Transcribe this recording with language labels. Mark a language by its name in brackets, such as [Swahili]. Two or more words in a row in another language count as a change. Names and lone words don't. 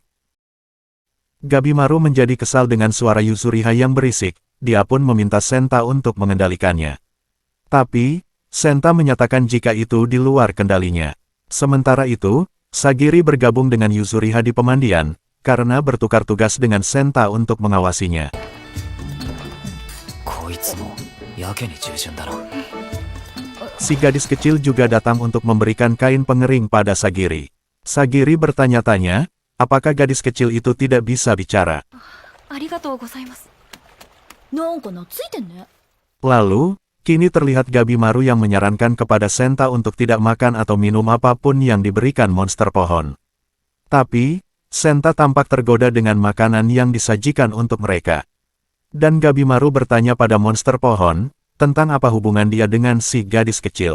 [Indonesian] Gabimaru menjadi kesal dengan suara Yuzuriha yang berisik, dia pun meminta Senta untuk mengendalikannya. Tapi, Senta menyatakan jika itu di luar kendalinya. Sementara itu, Sagiri bergabung dengan Yuzuriha di pemandian, karena bertukar tugas dengan Senta untuk mengawasinya. [Japanese] こいつもやけに従順だな。 [Indonesian] Si gadis kecil juga datang untuk memberikan kain pengering pada Sagiri. Sagiri bertanya-tanya, apakah gadis kecil itu tidak bisa bicara. [Japanese] ありがとうございます。なんか懐いてんね。 [Indonesian] Lalu, kini terlihat Gabimaru yang menyarankan kepada Senta untuk tidak makan atau minum apapun yang diberikan monster pohon. Tapi, Senta tampak tergoda dengan makanan yang disajikan untuk mereka. Dan Gabimaru bertanya pada monster pohon, tentang apa hubungan dia dengan si gadis kecil.